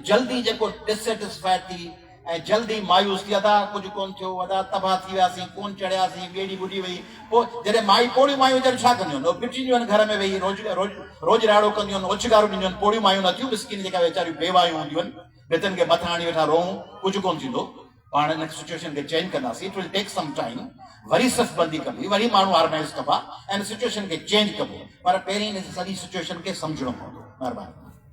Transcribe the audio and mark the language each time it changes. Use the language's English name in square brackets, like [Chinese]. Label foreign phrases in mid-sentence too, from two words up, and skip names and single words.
[Sindhi] जल्दी जेको डिससेटिस्फाइड थी ऐं जल्दी मायूस थी, अदा कुझु कोन थियो, अदा तबाह थी वियासीं, कोन चढ़ियासीं, ॿेड़ी ॿुॾी वई, पोइ जॾहिं पोड़ियूं मायूं वीचारियूं छा कंदियूं आहिनि, पिटींदियूं आहिनि घर में वेही, रोज़ राड़ो कंदियूं आहिनि, उछगारूं ॾींदियूं आहिनि। पोड़ियूं मायूं नथियूं, मिस्किन जेका वीचारियूं बेवायूं हूंदियूं आहिनि, भितनि खे मथां हणी वेठा रोऊं, कुझु कोन थींदो। पाण हिन सिचुएशन खे चेंज कंदासीं, [English] It will take some time. [Sindhi] वरी सफ़बंदी कबी, वरी माण्हू ऑर्गेनाइज़ कबा ऐं सिचुएशन खे चेंज कबो, पर पहिरीं सॼी सिचुएशन खे सम्झणो पवंदो। महिरबानी।